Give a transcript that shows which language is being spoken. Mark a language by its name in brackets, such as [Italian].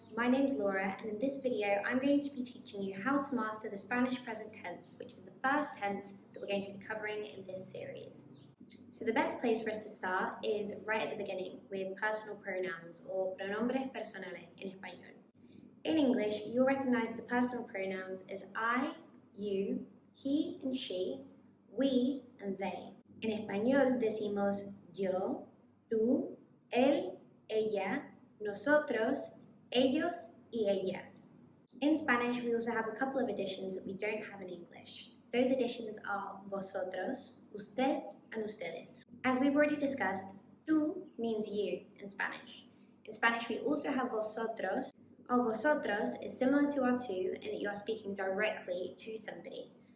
[English] My name's Laura, and in this video, I'm going to be teaching you how to master the Spanish present tense, which is the first tense that we're going to be covering in this series. So the best place for us to start is right at the beginning with personal pronouns or [Spanish] pronombres personales [English] in [Spanish] español. [English] In English, you'll recognize the personal pronouns as I, you, he and she, we and they. [Spanish] En español decimos yo, tú, él, ella, nosotros, ellos, y ellas. [English] In Spanish, we also have a couple of additions that we don't have in English. Those additions are vosotros, usted, and ustedes. As we've already discussed, tú means you in Spanish. In Spanish, we also have vosotros. Our vosotros is similar to our tú in that you are speaking directly to somebody.